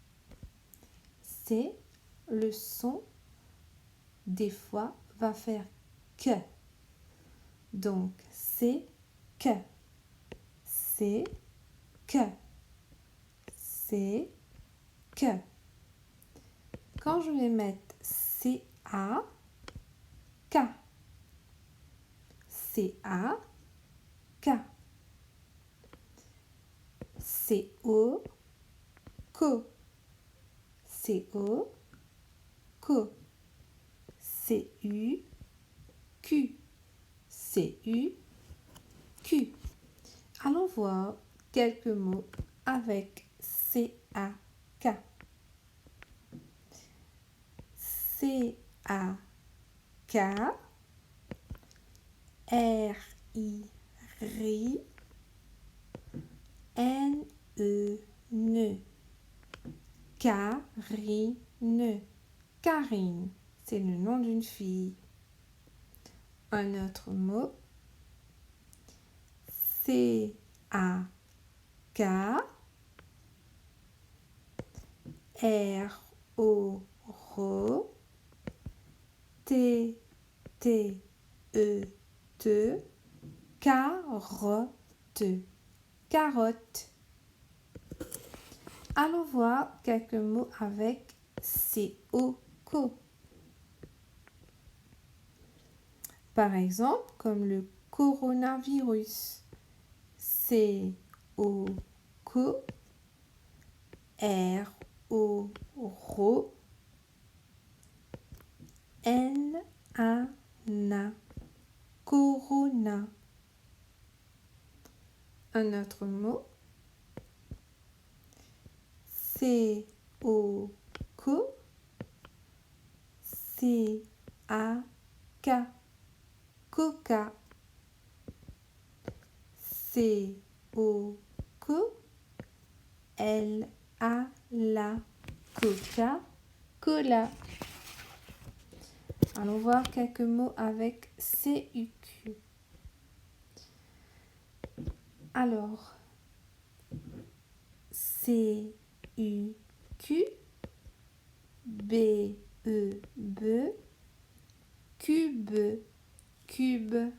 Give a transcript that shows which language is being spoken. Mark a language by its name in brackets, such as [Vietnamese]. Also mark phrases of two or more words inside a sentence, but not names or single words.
[French] C, le son, des fois, va faire que. Donc, c'est que, c'est que, c'est que. Quand je vais mettre C-A, K, C-A, K, C-O, co, C-O, co, C-U, Q, C-U, Q. Allons voir quelques mots avec C-A-K. C-A-K, R-I-R-I, N-E-N, Carine. Karine, c'est le nom d'une fille. Un autre mot, C-A-K, R-O-R-O, T-T-E-T, carotte, carotte. Allons voir quelques mots avec C-O-CO. Par exemple, comme le coronavirus. C-O-CO, R-O-R-O, N-A-N-A, corona. Un autre mot, C-O-CO, C-A-K, coca. C-O-CO, L-A-La, Coca-Cola. Allons voir quelques mots avec C-U-Q. Alors, C-U-Q, B-E-B, cube, cube.